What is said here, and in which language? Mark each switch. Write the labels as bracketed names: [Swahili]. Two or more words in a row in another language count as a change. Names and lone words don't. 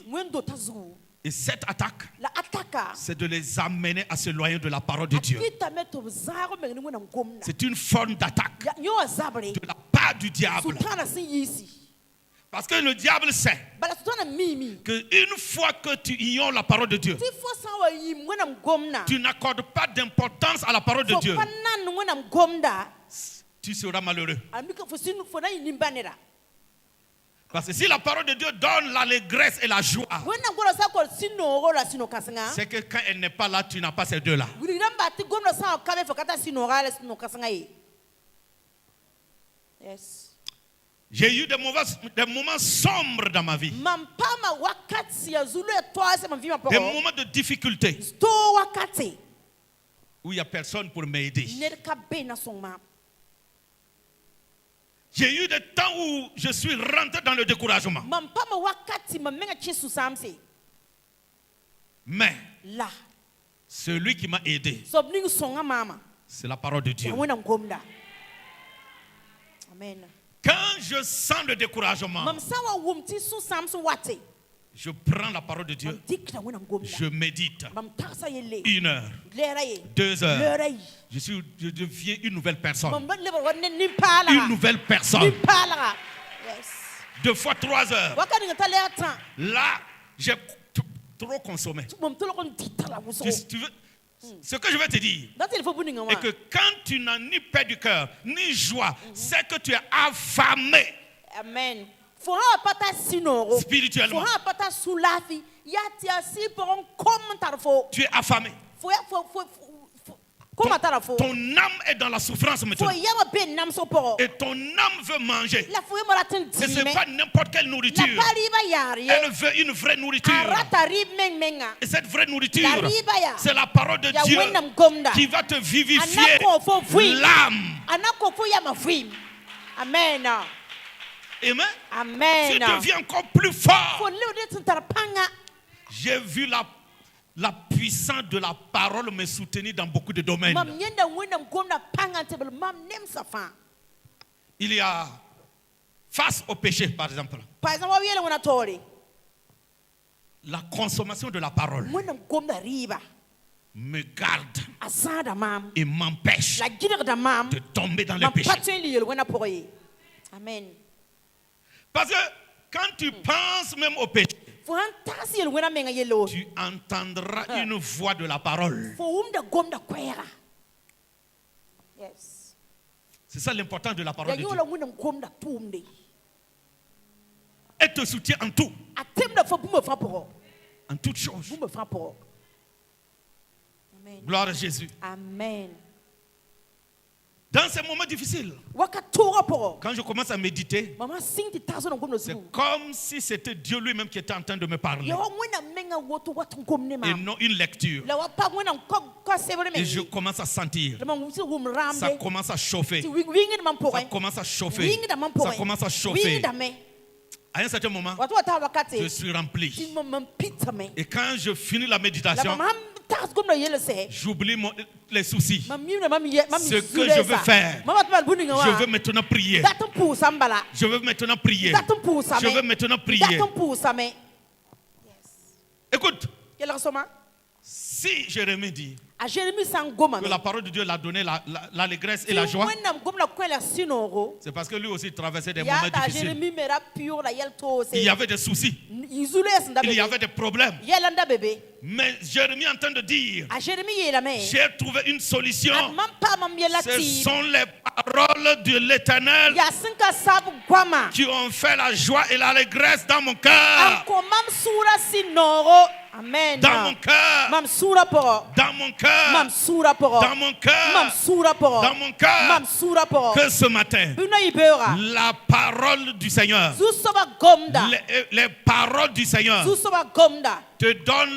[Mossi] wẽn-dota zugu [French] Et cette attaque, [Mossi] la ataka [French] c'est de les amener à s'éloigner de la parole de [Mossi] a [French] Dieu. [Mossi] kɩtame tɩ b zãag meng ne wẽnnaam gomda [French] C'est une forme d'attaque [Mossi] yõ wa zabre [French] de la part du diable. [Mossi] sultana sẽn yiisi [French] Parce que le diable sait [Mossi] bala sultana miime [French] qu'une fois que tu ignores la parole de Dieu, [Mossi] tɩ fo sã n wa yɩm wẽnnaam gomda [French] tu n'accordes pas d'importance à la parole de [Mossi] fo [French] Dieu, [Mossi] pa nan wẽnnaam gomda [French] tu seras malheureux. [Mossi] a mika fo na yɩ nimba neda [French] Parce que si la parole de Dieu donne l'allégresse et la joie, [Mossi] wẽnnaam gomda sã n kor sũ-noogo la sũ-no-kãsenga [French] c'est que quand elle n'est pas là, tu n'as pas ces deux-là. [Mossi] wilg rãmba tɩ gomda sã n ka be fo ka tar sũ-nooga la sũ-no-kãsenga ye yes [French] J'ai eu des moments sombres dans ma vie, [Mossi] mam paama wakati ya zulu ya toase mam vɩɩmã [French] des [Mossi] pʋgẽ [French] moments de difficulté [Mossi] too wakati [French] où il n'y a personne pour m'aider. [Mossi] ned ka be na sõng maam [French] J'ai eu des temps où je suis rentré dans le découragement. [Mossi] mam paama wakati mam menga kẽ sũ-sãamse [French] Mais [Mossi] la [French] celui qui m'a aidé, [Mossi] soab ning sõnga maama [French] c'est la parole de Dieu. [Mossi] ya wẽnnaam gomda amen [French] Quand je sens le découragement, [Mossi] mam sã n wa wʋm tɩ sũ-sãams wate [French] je prends la parole de Dieu, [Mossi] mam dɩkda wẽnnaam gomda [French] je médite [Mossi] mam tagsa yelle [French] 1 heure, [Mossi] lɛɛra ye [French] 2 heures. [Mossi] lɛɛra yi [French] Je deviens une nouvelle personne. [Mossi] mam lebr wa ne [French] Une [Mossi] nin-paalaga [French] nouvelle personne. [Mossi] nin-paalaga yes [French] 2 fois 3 heures. [Mossi] waka ning t'a lɛɛg tã [French] Là, j'ai trop consommé. [Mossi] mam tolg n dɩta la wʋsgo [French] Tu veux- Ce que je vais te dire, [Mossi] dat tɩ fo bu-ningã [French] est [Mossi] wã [French] que quand tu n'as ni paix du cœur, ni joie, c'est que tu es affamé. [Mossi] amen fo sã wa pa tar sũ-noogo fo [French] Spirituellement. [Mossi] sã wa pa tar sũ-laafɩ yaa tɩ a sɩ pʋgẽ kom n tar fo [French] Tu es affamé. [Mossi] kom a tara fo [French] Ton âme est dans la souffrance [Mossi] fo [French] maintenant. [Mossi] yama be namsg pʋgẽ [French] Et ton âme veut manger. [Mossi] la fo yema rat n [French] Et ce n'est [Mossi] dɩɩme [French] pas n'importe quelle [Mossi] la [French] nourriture. [Mossi] pa rɩɩbã yaar ye [French] Elle veut une vraie [Mossi] a [French] nourriture. [Mossi] rata rɩɩb meng-menga [French] Et cette vraie nourriture, [Mossi] la rɩɩbã yaa [French] c'est la parole de [Mossi] ya [French] Dieu [Mossi] wẽnnaam gomda [French] qui va te [Mossi] a na [French] vivifier [Mossi] kõ fo vɩɩm [French] l'âme. [Mossi] a na kõ fo yama vɩɩm amen [French] Amen. Tu [Mossi] amen [French] deviens encore plus fort. [Mossi] fo lebd tɩ n tar pãnga [French] J'ai vu la puissance de la parole me soutenir dans beaucoup de domaines. [Mossi] mam yẽnda wẽnnaam gomda pãnga n tɩ mam nemsa fãa [French] Il y a face au péché, par exemple, par exemple [Mossi] wa yɛl wẽna taoore [French] la consommation de la parole [Mossi] wẽnnaam gomda rɩɩba [French] me garde [Mossi] a zãada maam [French] et m'empêche [Mossi] la gɩdgda maam [French] de tomber dans les [Mossi] mam pa [French] péchés. [Mossi] tõe n le yel wẽna pʋgẽ ye amen [French] Parce que quand tu penses même au péché, [Mossi] fo sãn tags yel wẽna menga yelle wo [French] tu entendras une voix de la parole. [Mossi] fo wʋmda gomda koɛɛga yes [French] C'est ça l'importance de la [Mossi] ya [French] parole de [Mossi] yẽ [French] Dieu. [Mossi] la wẽnnaam gomda tʋʋmde [French] Elle te soutient en tout, [Mossi] a temda fo bũmba fãa pʋgẽ [French] en toutes choses. [Mossi] bũmba fãa pʋgẽ amen [French] Gloire à Jésus. [Mossi] amen [French] Dans ces moments difficiles, [Mossi] waka toogã pʋgẽ [French] quand je commence à méditer, [Mossi] mam sã sɩng tɩ tags wẽnnaam gomda [French] c'est [Mossi] zugu [French] comme si c'était Dieu lui-même qui était en train de me parler [Mossi] ya wa wẽnnaam menga woto wat n gom ne [French] et [Mossi] maam [French] non une lecture. [Mossi] la wa pag wẽnnaam ka sebr [French] Et [Mossi] me [French] je commence à sentir, [Mossi] la mam sɩ wʋm [French] ça [Mossi] rãamde [French] commence à chauffer, [Mossi] tɩ wingd mam [French] ça [Mossi] pʋgẽ [French] commence à chauffer, [Mossi] wingda mam [French] ça [Mossi] pʋgẽ [French] commence à chauffer. [Mossi] wingdame [French] À un certain moment, [Mossi] wat wa taa wakate [French] je suis rempli. [Mossi] tɩ mam pitame [French] Et quand je finis la [Mossi] la [French] méditation, [Mossi] mam sãn tags gomda yelle sɛ [French] j'oublie les soucis. [Mossi] mam mimda mam [French] Ce que je veux faire, [Mossi] mam wat bal bu-ningã [French] je [Mossi] wã [French] veux maintenant prier. [Mossi] dat n pʋʋsa n bala [French] Je veux maintenant prier. [Mossi] dat n pʋʋsame [French] Je veux maintenant [Mossi] dat [French] prier. [Mossi] n pʋʋsame [French] Écoute, [Mossi] kelg sõma [French] si Jérémie dit [Mossi] a Jérémi sã n gomame [French] que la parole de Dieu l'a donné l'allégresse et la [Mossi] tɩ [French] joie, [Mossi] wẽnnaam gom la kõ la sũ-noogo [French] c'est parce que lui aussi traversait des [Mossi] yaa [French] moments [Mossi] t'a [French] difficiles. [Mossi] Jérémi me ra pʋʋgda yɛl toose [French] Il y avait des soucis, [Mossi] y zulu sẽn da [French] il y [Mossi] bebe [French] avait des problèmes. [Mossi] yɛl n da bebe [French] Mais Jérémie est en train de dire, [Mossi] a Jérémi yeelame [French] j'ai trouvé une solution. [Mossi] a mam pa mam yɛla [French] Ce [Mossi] tɩɩm [French] sont les paroles de l'Éternel [Mossi] yaa sẽn ka sab goama [French] qui ont fait la joie et l'allégresse dans mon [Mossi] n [French] cœur. [Mossi] kõ mam sũurã sũ-noogo Amen. [French] Dans mon cœur. [Mossi] Mam sura poro. [French] Dans mon cœur. [Mossi] Mam sura poro. [French] Dans mon cœur. [Mossi] Mam sura poro. [French] Dans mon cœur. [Mossi] Mam sura poro. [French] Que ce matin, [Mossi] Buna ibera. [French] la parole du Seigneur, [Mossi] Zusoba gomda. [French] les paroles du Seigneur [Mossi] Zusoba gomda. [French] te donnent.